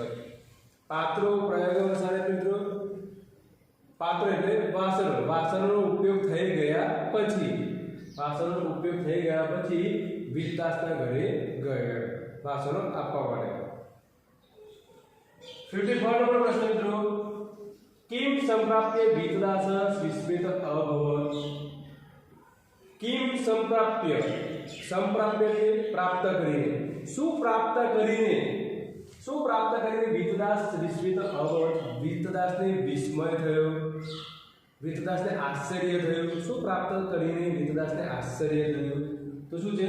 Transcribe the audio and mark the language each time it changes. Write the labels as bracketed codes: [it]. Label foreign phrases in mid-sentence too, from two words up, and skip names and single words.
[sa] पात्रो प्रयोग वसाने [gu] મિત્રો, પાત્રો એટલે વાસણો, વાસણોનો ઉપયોગ થઈ ગયા પછી, વાસણોનો ઉપયોગ થઈ ગયા પછી વિત્તદાસના ઘરે ગયા વાસણો આપવા માટે. 54 નંબર પ્રશ્ન મિત્રો. [sa] किम संप्राप्य वित्तदास विस्मित अभवत्. किम संप्राप्य [gu] સંપ્રાપ્ય એટલે પ્રાપ્ત કરીને, શું પ્રાપ્ત કરીને વીતદાસ [sa] विस्मित अभवत, [gu] વીતદાસને વિસ્મય થયો, વીતદાસને આશ્ચર્ય થયું. શું પ્રાપ્ત કરીને વીતદાસને આશ્ચર્ય થયું? તો શું છે?